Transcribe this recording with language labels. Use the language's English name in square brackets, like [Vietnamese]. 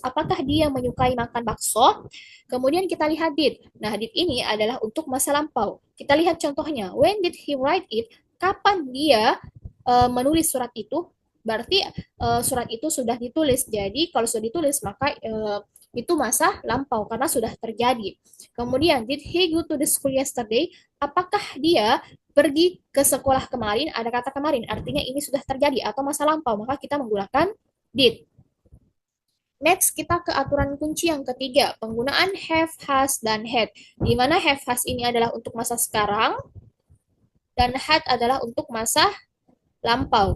[Indonesian] Apakah dia menyukai makan bakso? Kemudian kita lihat did. Nah, did ini adalah untuk masa lampau. Kita lihat contohnya. [English] When did he write it? [Indonesian] Kapan dia menulis surat itu? Berarti surat itu sudah ditulis. Jadi kalau sudah ditulis maka itu masa lampau karena sudah terjadi. [English] Kemudian, did he go to the school yesterday? [Indonesian] Apakah dia pergi ke sekolah kemarin? Ada kata kemarin, artinya ini sudah terjadi atau masa lampau, maka kita menggunakan did. Next, kita ke aturan kunci yang ketiga, penggunaan have, has, dan had. Di mana have, has ini adalah untuk masa sekarang, dan had adalah untuk masa lampau.